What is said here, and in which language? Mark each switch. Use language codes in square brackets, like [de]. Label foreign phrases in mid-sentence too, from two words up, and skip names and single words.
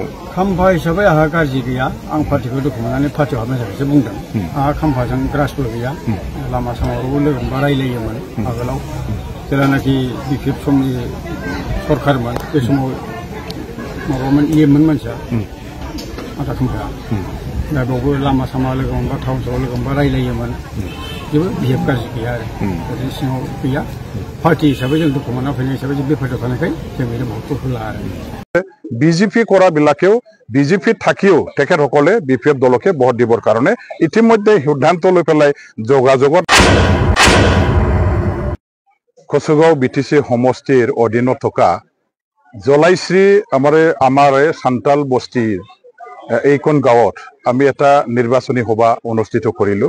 [brx] खाम्फा हिसाबै आंहा गाज्रि गैया आं पार्टिखौ दुखु मोननानै पार्टियाव हाबनाय थाखायसो बुंदों आंहा खाम्फाजों ग्रासबो गैया लामा सामायावबो लोगो मोनबा रायलायोमोन आगोलाव जेलानाखि बिपिएफ समनि सरखारमोन बे समाव माबामोन इएममोन मानसिया आदा खाम्फाया दा बेयावबो लामा सामा लोगो मोनबा टाउन सहराव लोगो मोनबा रायलायोमोन जेबो बिहेभ गाज्रि गैया आरो ओरैनो सिङाव गैया पार्टी हिसाबै जों दुखु मोनना फैनाय हिसाबै जों बे पार्टियाव थानायखाय जों बेनो भटखौ होला आरो [as] বিজেপি কৰা বিলাকেও বিজেপি থাকিও তেখেতসকলে বিপিএফ দলকে ভোট দিবৰ কাৰণে ইতিমধ্যে সিদ্ধান্ত লৈ পেলাই যোগাযোগত কচুগাঁও বিটিসি সমষ্টিৰ অধীনত থকা জলাইশ্ৰী আমাৰ সান্তাল বস্তিৰ এইখন গাঁৱত আমি এটা নিৰ্বাচনী সভা অনুষ্ঠিত কৰিলো